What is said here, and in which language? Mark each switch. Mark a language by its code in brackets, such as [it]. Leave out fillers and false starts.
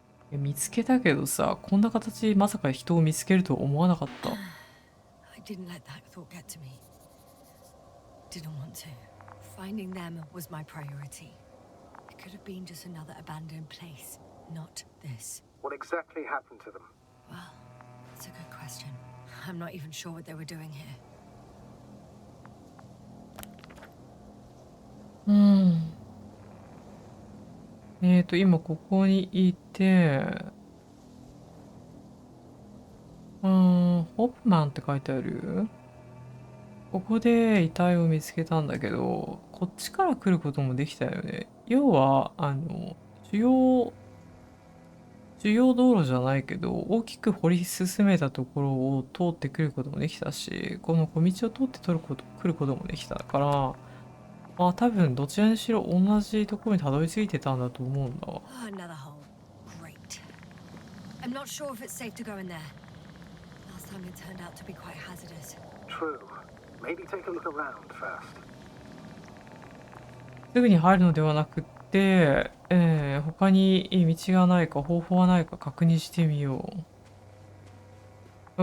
[ja] 見つけたけどさ、こんな形まさか人を見つけると思わなかった。 [en] I didn't let that thought get to me. Didn't want to. Finding them was my priority. It could have been just another abandoned place, not this. What exactly happened to them? Well, that's a good question. I'm not even sure what they were doing here. [ja] 今ここにいて、ホップマンって書いてある。ここで遺体を見つけたんだけど、こっちから来ることもできたよね。要は、主要道路じゃないけど、大きく掘り進めたところを通ってくることもできたし、この小道を通って来ることもできたから、多分どちらにしろ同じところにたどり着いてたんだと思うんだわ。 [en] Another hole. Great. I'm not sure if it's safe to go in there. Last time it turned out to be quite hazardous. True. Maybe take a look around first. [ja] すぐに入るのではなくって、他に道がないか方法はないか確認してみよう。